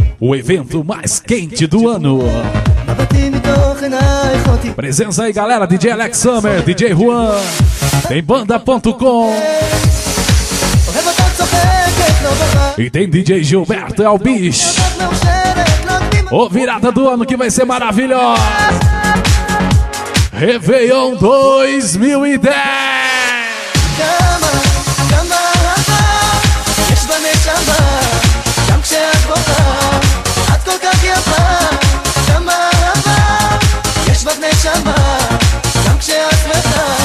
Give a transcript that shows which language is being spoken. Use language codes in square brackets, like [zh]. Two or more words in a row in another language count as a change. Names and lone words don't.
[pt] o evento mais quente do ano. [he] מבטים מתוך עינייך אותי [pt] Presença aí, galera, DJ Alex Summer, DJ Juan, tem banda.com [he] אוהב אותך צוחקת, לא בוכה [pt] e tem DJ Gilberto Elbich. [he] את מאושרת, לא תמימה [pt] Ô, virada do ano que vai ser maravilhosa. Réveillon 2010. [he] כמה אהבה יש בנשמה גם כשאת בוכה את כל כך יפה כמה אהבה יש בך נשמה גם כשאת שמחה